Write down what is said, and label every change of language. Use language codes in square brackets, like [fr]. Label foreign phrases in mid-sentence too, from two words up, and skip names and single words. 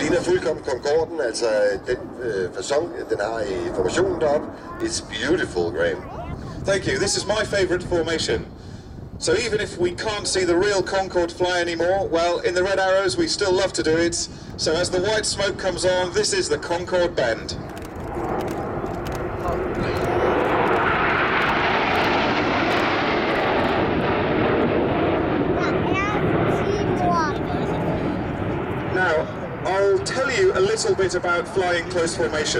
[da] ligner fuldkommen Concorden, altså den facon, den har i formationen deroppe. [en] It's beautiful, Graham. Thank you. This is my favourite formation. So even if we can't see the real Concorde fly anymore, well, in the Red Arrows we still love to do it. So as the white smoke comes on, this is the Concorde Bend. Now, I'll tell you a little bit about flying close formation.